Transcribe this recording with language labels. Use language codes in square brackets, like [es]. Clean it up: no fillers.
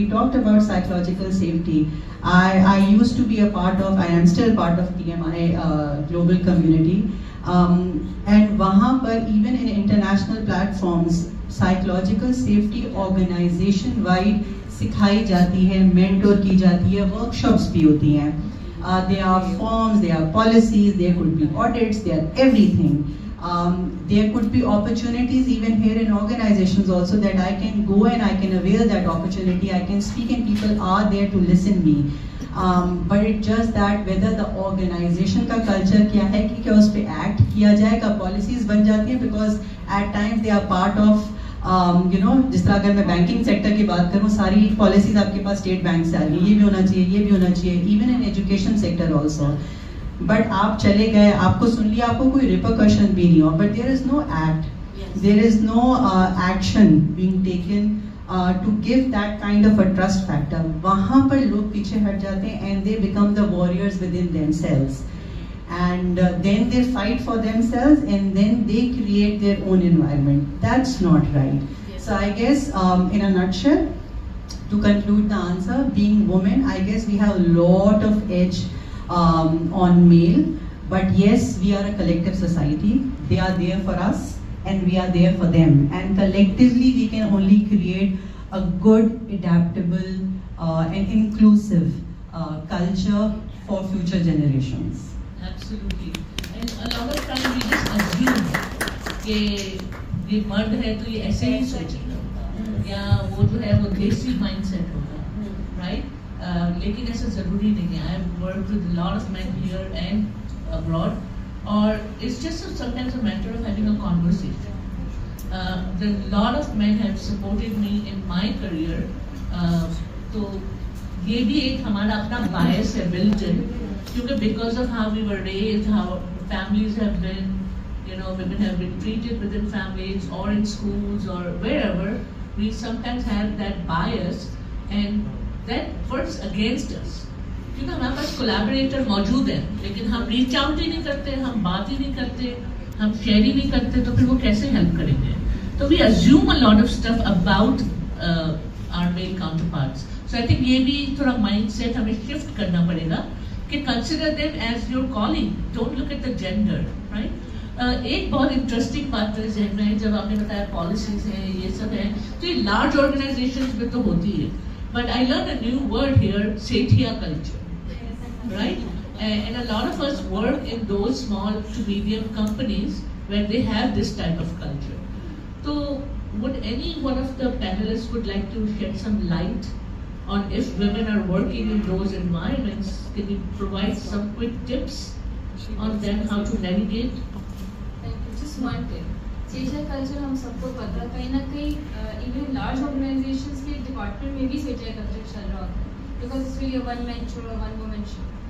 [en] We talked about psychological safety. I used to be a part of, I am still part of TMI global community, and [hi] वहाँ पर [en] even in international platforms psychological safety organization wide [hi] सिखाई जाती है, mentor की जाती है, workshops भी होती हैं. [en] There are forms, there are policies, there could be audits, there are everything. There could be opportunities even here in organizations also that I can go and I can avail that opportunity. I can speak and people are there to listen me. But it's just that whether the organization [hi] का culture क्या है कि क्या उस पे act किया जाएगा, policies बन जाती हैं, [en] because at times they are part of [hi] जिस तरह अगर मैं बैंकिंग सेक्टर की बात करूँ, सारी पॉलिसीज आपके पास स्टेट बैंक से आ रही है, ये भी होना चाहिए, ये भी होना चाहिए, [en] Even in education sector also. But [hi] आप चले गए, आपको सुन लिया, आपको कोई रिपरकशन भी नहीं हो, [en] But there is no act, there is no action being taken to give that kind of a trust factor. [hi] वहाँ पर लोग पीछे हट जाते हैं [en] And they become the warriors within themselves. And then they fight for themselves and then they create their own environment. That's not right. Yes. So I guess in a nutshell, to conclude the answer, being women, I guess we have a lot of edge on male, but yes, we are a collective society. They are there for us and we are there for them, and collectively we can only create a good, adaptable and inclusive culture for future generations. Absolutely. And a lot of times we just assume [hi] कि ये मर्द है तो ये ऐसे ही सोचेगा, या वो जो है वो देसी mindset होगा, right? लेकिन ऐसा ज़रूरी नहीं है. [en] I've worked with a lot of men here and abroad, और it's just sometimes a matter of having a conversation. A lot of men have supported me in my career. [hi] तो ये भी एक हमारा अपना bias है built in. [en] Because of how we were raised, how families have been, women have been treated within families or in schools or wherever, we sometimes have that bias and that works against us. [hi] क्योंकि हमारे पास collaborator मौजूद हैं, लेकिन हम reach out ही नहीं करते, हम बात ही नहीं करते, हम share ही नहीं करते, तो फिर वो कैसे help करेंगे? [en] तो we assume a lot of stuff about our male counterparts. So I think [hi] ये भी थोड़ा [en] mindset हमें shift [hi] करना पड़ेगा कि [en] consider them as your calling. Don't look at the gender, right? [hi] एक बहुत इंटरेस्टिंग बात मेरे जहन में है, जब आपने बताया पॉलिसीज हैं, ये सब है, तो ये लार्ज ऑर्गेनाइजेशंस में तो होती है, [en] but I learn a new word here, [hi] Sethia culture, right? [en] And a lot of us work in those small to medium companies where they have this type of culture. So would any one of the panelists would like to shed some light on if women are working in those environments? Can you provide some quick tips on them how to navigate? Thank you that's one thing. [hi] Sethia culture हम सबको पता है, कहीं ना कहीं even large organisations के department में भी सेठिया कल्चर चल रहा होता है, [en] because it's really one man show [hi] और वन वुमन शो.